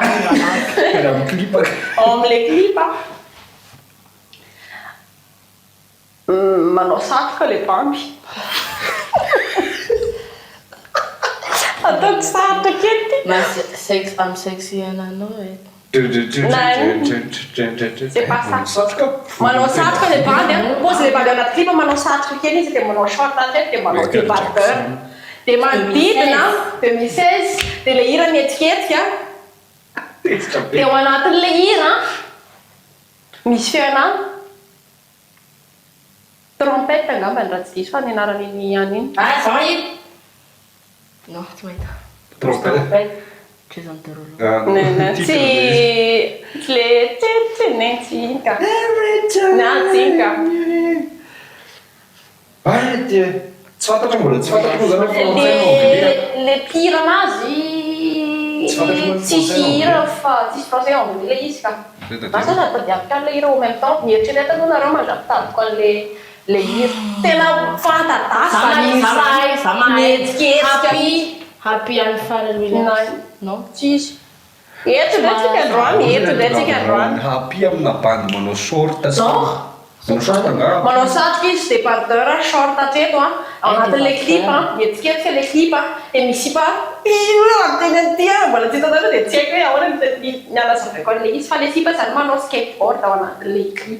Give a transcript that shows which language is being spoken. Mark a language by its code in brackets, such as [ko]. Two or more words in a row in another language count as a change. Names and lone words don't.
[mg] raha amin'ny clip amin'le clip manao satroka le bandy ataoko sarotra kety amin'ny sexy ananao e [fr] c'est pas ça [mg] manao satroka le bandy pose le bandy anaty clip manao satroka kely izy dia manao short atreto dia manao débardeur dia manodidina 2016 dia le hira mihetsiketsika dia ao anatin'le hira misy feonany trompette angamba ny raha tsy diso fa ny anaran'iny ihany iny za ino non tsy mahita trompette Jason Derulo Nancy le Nancy-inka Nancy-inka tsy fantatra mbola tsy fantatra moa zany le pire anazy tsisy hira fa tsisy [fr] français anglais [mg] le izy ka asa na tadiavika an'le hira [fr] au même temps [mg] mieritrereto aloha nareo mandrapitadiko an'le le hira tena fantadasa happy an'Pharrell Williams non tsisy eto ndraitsika androany eto ndraitsika androany happy amina bandy manao short manao short angamba manao satroka izy débardeur short hatreto ao anatin'le clip mihetsiketsika le clip dia misy pa teny ty mbola tsy hitanareo dia tsy haiko hoe ahoana mialazavako an'le izy fa le sipa zany manao skateboard ao anatin'le clip